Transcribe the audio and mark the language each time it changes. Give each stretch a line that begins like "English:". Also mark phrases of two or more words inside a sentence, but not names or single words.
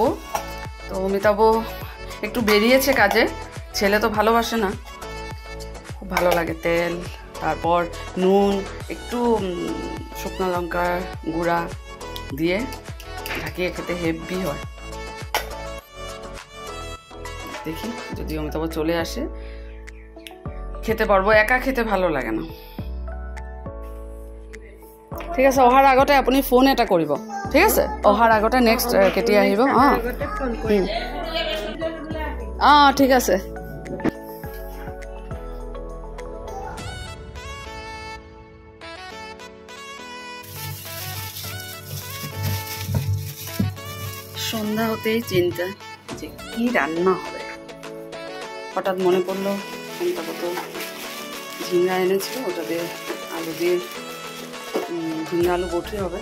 Bangla: তো অমিতাভ একটু বেরিয়েছে কাজে, ছেলে তো ভালোবাসে না, খুব ভালো লাগে তেল, তারপর নুন, একটু শুকনো লঙ্কার গুঁড়া দিয়ে ঢাকিয়ে খেতে হেভি হয়। দেখি যদি অমিতাভ চলে আসে খেতে পারবো, একা খেতে ভালো লাগে না।
Assamese: ঠিক আছে, অহাৰ আগতে আপুনি ফোন এটা কৰিব, ঠিক আছে? অহাৰ আগতে নেক্সট কেতিয়া আহিব? অঁ ঠিক আছে।
Bangla: সন্ধ্যা হতেই চিন্তা যে কি রান্না হবে। হঠাৎ মনে পড়লো অমিতাভ তো ঝিঙ্গা এনেছিল, ওটা দিয়ে আলু দিয়ে ঝিঙ্গা আলু বটি হবে।